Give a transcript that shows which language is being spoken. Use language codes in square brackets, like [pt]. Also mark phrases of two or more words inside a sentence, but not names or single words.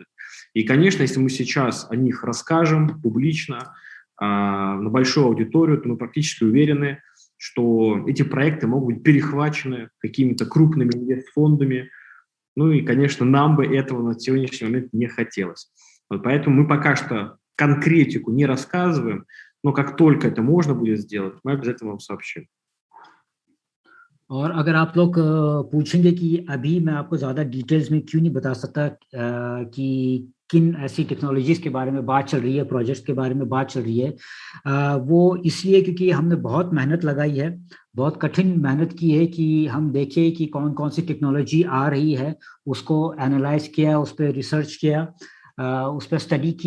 [ru] И, конечно, если мы сейчас о них расскажем публично, на большую аудиторию, то мы практически уверены, что эти проекты могут быть перехвачены какими-то крупными инвестфондами. Ну и, конечно, нам бы этого на сегодняшний момент не хотелось. Вот поэтому мы пока что конкретику не рассказываем, но как только это можно будет сделать, мы обязательно вам сообщим. [hi] और अगर आप लोग पूछेंगे कि अभी मैं आपको ज़्यादा डिटेल्स में क्यों नहीं बता सकता कि किन ऐसी टेक्नोलॉजीज़ के बारे में बात चल रही है, प्रोजेक्ट्स के बारे में बात चल रही है, वो इसलिए क्योंकि हमने बहुत मेहनत लगाई है, बहुत कठिन मेहनत की है कि हम देखें कि कौन कौन सी टेक्नोलॉजी आ रही है, उसको एनालाइज किया, उस पर रिसर्च किया, उस पर स्टडी की.